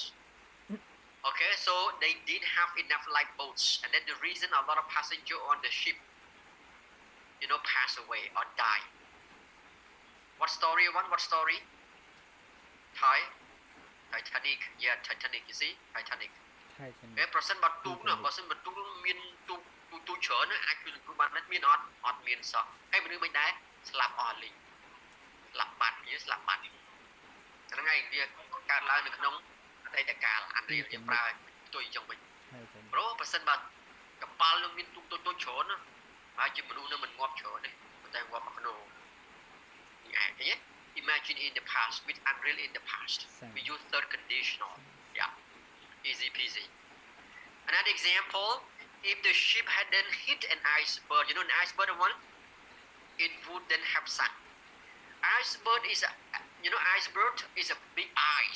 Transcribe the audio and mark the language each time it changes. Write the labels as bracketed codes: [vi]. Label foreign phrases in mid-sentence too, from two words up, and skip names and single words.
[en] Okay, so they didn't have enough lifeboats, and that's the reason a lot of passengers on the ship, pass away or die. What story one? What story? Thai? Titanic. Yeah, Titanic. You see? Titanic. [th] ใช่ใช่ไหม [km] ប្រសិនបើទូកនោះបើសិនបើទូកមានទូច្រើនណាអាចជួយសង្គ្រោះបានមានអត់មានសោះហើយមនុស្សមិនដែរស្លាប់អស់លីងស្លាប់បាត់វាស្លាប់បាត់ហ្នឹងហើយវាកើតឡើងនៅក្នុងអតីតកាលអានរៀលយើងប្រើផ្ទុយចឹងវិញ [th] ใช่ใช่ [km] ព្រោះប្រសិនបើកប៉ាល់នឹងមានទូកតូចច្រើនណាហើយជាមនុស្សនឹងមិនងាប់ច្រើនទេប៉ុន្តែងាប់មកក្នុងនេះឯងឃើញទេ [en] Imagine in the past with unreal in the past we use third conditional yeah easy peasy. Another example, if the ship hadn't hit an iceberg, you know an iceberg one, it wouldn't have sunk. Iceberg is iceberg is a big ice.